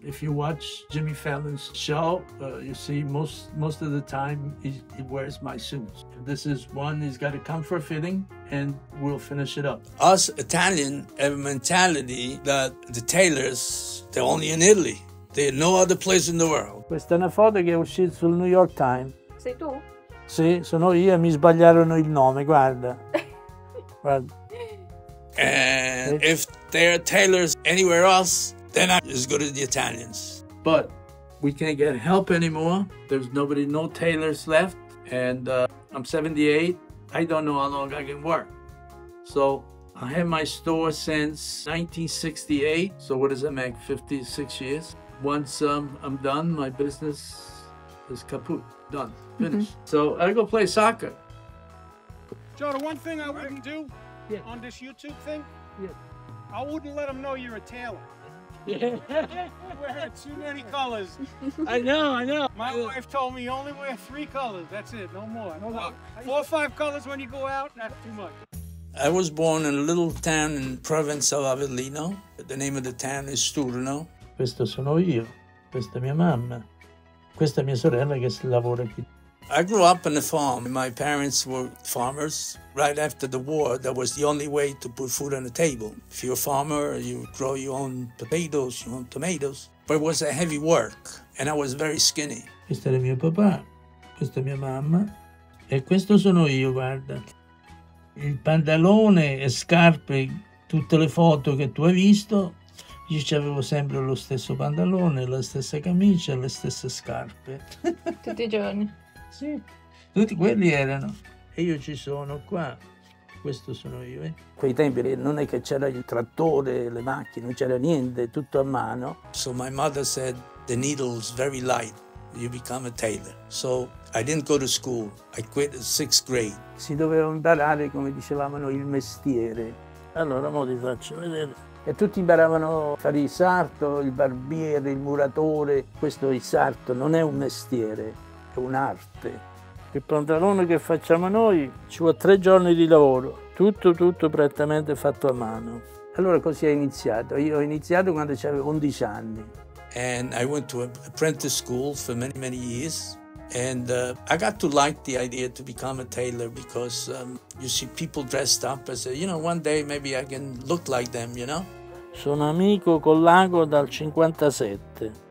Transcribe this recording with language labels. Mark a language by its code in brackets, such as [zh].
[en] If you watch Jimmy Fallon's show, you see most of the time he wears my suits. This is one, he's got a comfort fitting, and we'll finish it up. Us Italian have a mentality that the tailors, they're only in Italy. They're no other place in the world. [it] Questa è una foto che è uscita sul New York Times. Sei tu? Sì, sono io e mi sbagliarono il nome, guarda. Guarda. [en] And if there are tailors anywhere else, they're not as good as the Italians. But we can't get help anymore. There's no tailors left. And I'm 78. I don't know how long I can work. So I had my store since 1968. So what does that make? 56 years. Once I'm done, my business is kaput. Done. Finished. Mm-hmm. So I go play soccer. Joe, the one thing I wouldn't do on this YouTube thing, I wouldn't let them know you're a tailor. You're wearing too many colors. I know. My wife told me you only wear 3 colors. That's it, no more. 4 or 5 colors when you go out, that's too much. I was born in a little town in province of Avellino. The name of the town is Stroll. [it] Questo sono io, questa è mia mamma, questa è mia sorella che lavora qui. [en] I grew up on a farm. My parents were farmers. Right after the war, that was the only way to put food on the table. If you're a farmer, you grow your own potatoes, your own tomatoes. But it was a heavy work, and I was very skinny. [it] Questo era mio papà, questa è mia mamma, e questo sono io, guarda. Il pantalone e scarpe, tutte le foto che tu hai visto, io avevo sempre lo stesso pantalone, la stessa camicia e le stesse scarpe. Tutti i giorni. Sì, tutti quelli erano. E io ci sono qua. Questo sono io. Quei tempi non è che c'era il trattore, le macchine, non c'era niente, tutto a mano. [en] So my mother said, the needle is very light. You become a tailor. So I didn't go to school. I quit at 6th grade. [it] Si doveva imparare, come dicevamo noi, il mestiere. Allora, mo ti faccio vedere. E tutti imparavano a fare il sarto, il barbiere, il muratore. Questo il sarto non è un mestiere, è un'arte. Il pantalone che facciamo noi ci vuole 3 giorni di lavoro, tutto prettamente fatto a mano. Allora così ho iniziato. Io ho iniziato quando avevo 11 anni. [en] And I went to apprentice school for many years. And I got to like the idea to become a tailor because you see people dressed up. I said, one day maybe I can look like them, [it] Sono amico con l'ago dal 57.